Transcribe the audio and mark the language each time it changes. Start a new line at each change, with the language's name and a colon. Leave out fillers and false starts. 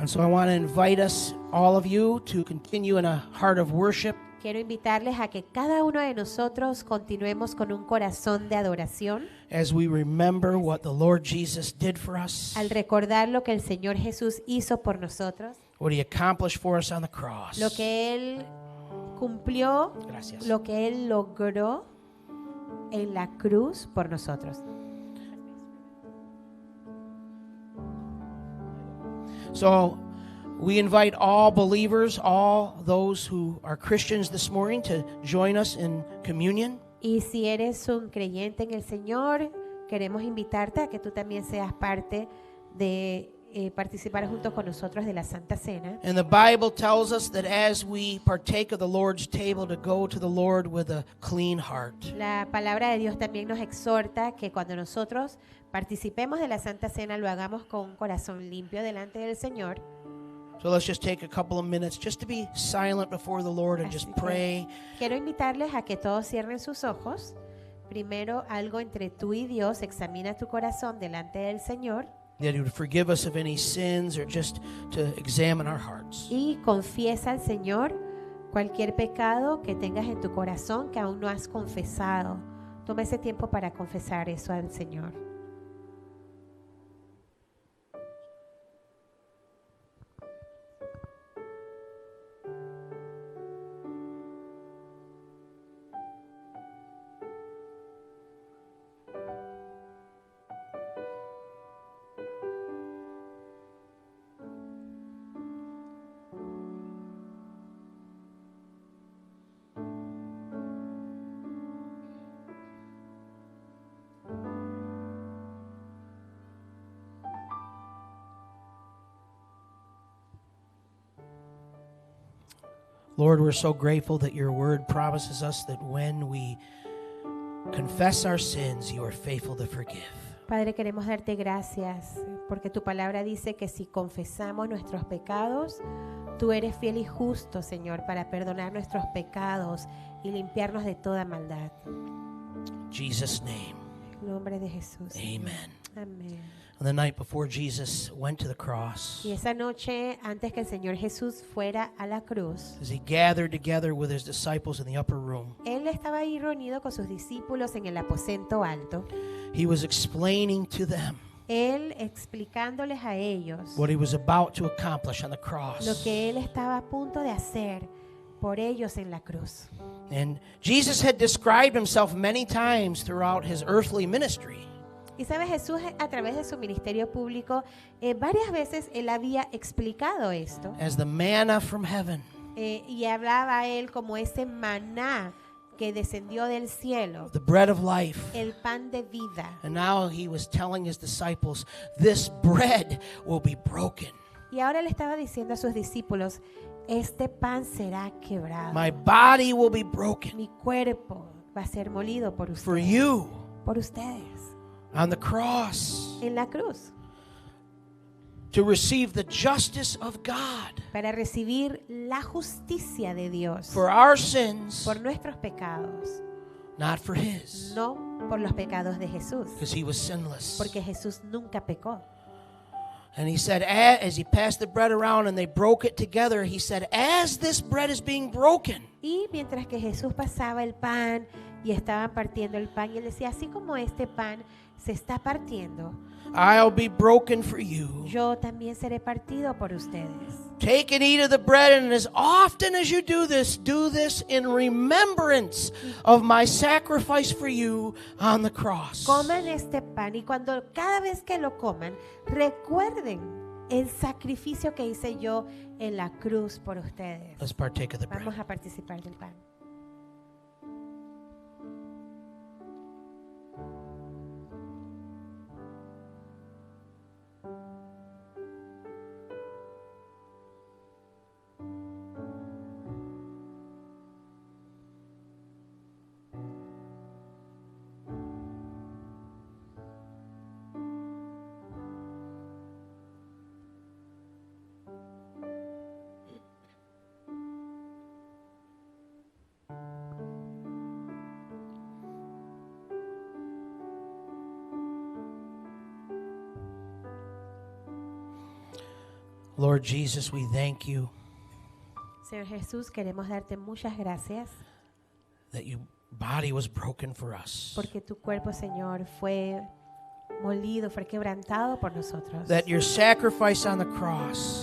English: And so I want to invite us, all of you, to continue in a heart of worship
Spanish: Quiero invitarles a que cada uno de nosotros continuemos con un corazón de adoración
English: as we remember what the Lord Jesus did for us,
Spanish: al recordar lo que el Señor Jesús hizo por nosotros,
English: what He accomplished for us on the cross.
Spanish: lo que Él cumplió, Gracias. lo que Él logró en la cruz por nosotros.
English: So we invite all believers, all those who are Christians this morning, to join us in communion.
Spanish: Y si eres un creyente en el Señor, queremos invitarte a que tú también seas parte de participar junto con nosotros de la Santa Cena.
English: And the Bible tells us that as we partake of the Lord's table, to go to the Lord with a clean heart.
Spanish: La palabra de Dios también nos exhorta que cuando nosotros participemos de la Santa Cena lo hagamos con un corazón limpio delante del Señor.
English: So let's just take a couple of minutes just to be silent before the Lord and
Spanish: Así
English: just
Spanish: que
English: pray.
Spanish: quiero invitarles a que todos cierren sus ojos. Primero, algo entre tú y Dios, examina tu corazón delante del Señor
English: That He would forgive us of any sins or just to examine our hearts.
Spanish: y confiesa al Señor cualquier pecado que tengas en tu corazón que aún no has confesado. Toma ese tiempo para confesar eso al Señor.
English: Lord, we're so grateful that your word promises us that when we confess our sins, you are faithful to forgive.
Spanish: Padre, queremos darte gracias porque tu palabra dice que si confesamos nuestros pecados, tú eres fiel y justo, Señor, para perdonar nuestros pecados y limpiarnos de toda maldad.
English: In Jesus' name,
Spanish: En nombre de Jesús.
English: amen.
Spanish: Amén.
English: On the night before Jesus went to the cross,
Spanish: Y esa noche, antes que el Señor Jesús fuera a la cruz,
English: as he gathered together with his disciples in the upper room,
Spanish: Él estaba ahí reunido con sus discípulos en el aposento alto.
English: he was explaining to them
Spanish: Él explicándoles a ellos
English: what he was about to accomplish on the
Spanish: lo
English: cross.
Spanish: que Él estaba a punto de hacer por ellos en la cruz.
English: And Jesus had described himself many times throughout his earthly ministry.
Spanish: Y sabe, Jesús a través de su ministerio público, varias veces Él había explicado esto.
English: As the manna from heaven,
Spanish: Y hablaba a Él como ese maná que descendió del cielo,
English: the bread of life.
Spanish: el pan de vida.
English: And now he was telling his disciples, this bread will be broken.
Spanish: Y ahora le estaba diciendo a sus discípulos, este pan será quebrado.
English: My body will be broken
Spanish: Mi cuerpo va a ser molido por
English: for
Spanish: ustedes.
English: you
Spanish: Por ustedes.
English: on the cross
Spanish: En la cruz.
English: to receive the justice of God
Spanish: Para recibir la justicia de Dios.
English: for our sins,
Spanish: Por nuestros pecados.
English: not for his,
Spanish: No por los pecados de Jesús.
English: because he was sinless.
Spanish: Porque Jesús nunca pecó.
English: And he said, as he passed the bread around and they broke it together, he said, as this bread is being broken,
Spanish: Y mientras que Jesús pasaba el pan y estaban partiendo el pan, y él decía, así como este pan se está partiendo,
English: I'll be broken for you.
Spanish: yo también seré partido por ustedes.
English: Take and eat of the bread, and as often as you do this in remembrance of my sacrifice for you on the cross.
Spanish: Coman este pan y cada vez que lo coman, recuerden el sacrificio que hice yo en la cruz por ustedes.
English: Let's partake of the bread.
Spanish: Vamos a participar del pan.
English: Lord Jesus, we thank you
Spanish: Señor Jesús, queremos darte muchas gracias
English: that your body was broken for us,
Spanish: porque tu cuerpo, Señor, fue molido, fue quebrantado por nosotros.
English: that your sacrifice on the cross